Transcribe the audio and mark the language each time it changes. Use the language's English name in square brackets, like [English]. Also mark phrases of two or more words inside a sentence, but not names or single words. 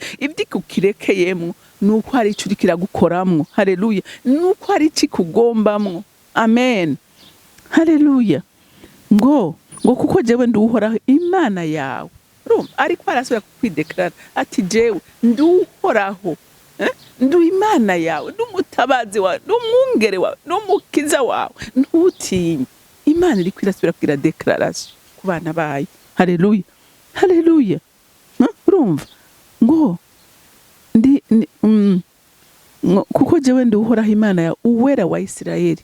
[Rundi] Ivyikukirekeyemwo nuko hari ico kiragukoramwo. Haleluya. Nuko hari ikikugombamwo. Amen. Haleluya. ngo kuko jewe nduhoraho Imana yawe. Ariko arasubira kwideklara ati jewe nduhoraho, ndu Imana yawe, ndumutabazi wawe, ndumwungere wawe, ndumukiza wawe, ntutinye. Imana iri kwirasubira kugira declaration ku bana bayo. Haleluya. Haleluya. Urumva ngo kuko jewe nduhoraho Imana yawe, uwera wa Isirayeli.